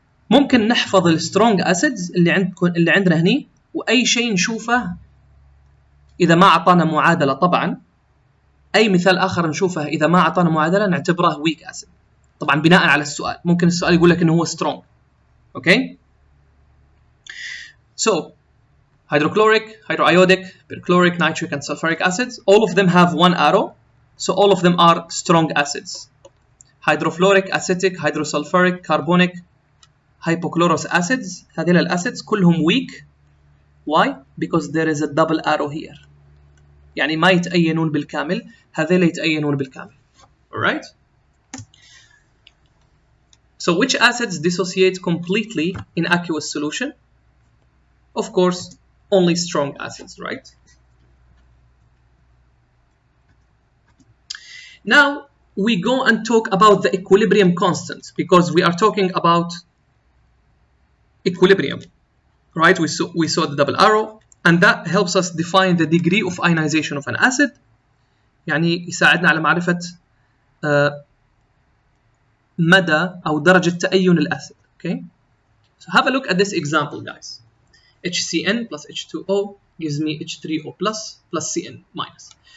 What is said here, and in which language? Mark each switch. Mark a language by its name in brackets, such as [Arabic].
[Arabic] ممكن نحفظ السترونج اسيدز اللي عندنا هني، واي شيء نشوفه اذا ما اعطانا معادله، طبعا اي مثال اخر نشوفه اذا ما اعطانا معادله نعتبره ويك اسيد، طبعا بناء على السؤال. ممكن السؤال يقول لك انه هو سترونج. اوكي. [English] So hydrochloric, hydroiodic, perchloric, nitric and sulfuric acids, all of them have one arrow, so all of them are strong acids. Hydrofluoric, acetic, hydrosulfuric, carbonic, hypochlorous acids، [Arabic] هذيل الاسيدز كلهم [English] weak. Why? Because there is a double arrow here. [Arabic] يعني ما يتأينون بالكامل، هذيل يتأينون بالكامل. [English] Alright? So which acids dissociate completely in aqueous solution? Of course, only strong acids, right? Now we go and talk about the equilibrium constant, because we are talking about equilibrium, right? We saw the double arrow, and that helps us define the degree of ionization of an acid. [Arabic] يعني يساعدنا على معرفة مدى أو درجة تأين الأسيد. [English] Okay? So have a look at this example, guys. HCN plus H2O gives me H3O plus Cn minus.